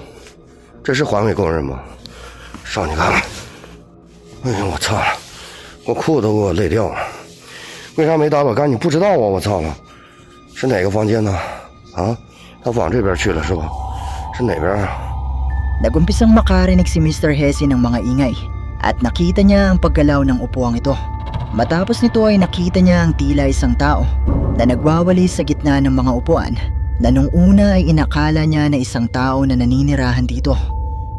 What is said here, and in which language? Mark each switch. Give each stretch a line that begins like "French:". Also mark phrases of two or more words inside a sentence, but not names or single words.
Chinese: 这是环卫工人吗？上去看看。哎呀，我操了！我裤子都给我累掉了。为啥没打扫干净？不知道啊！我操了！是哪个房间呢？啊，他往这边去了是吧？是哪边啊？
Filipino: Nagumpisang makarinig si Mr. Hezi ng mga ingay at nakita niya ang paggalaw ng upuang ito. Matapos nito ay nakita niya ang tila isang tao na nagwawalis sa gitna ng mga upuan na nung una ay inakala niya na isang tao na naninirahan dito.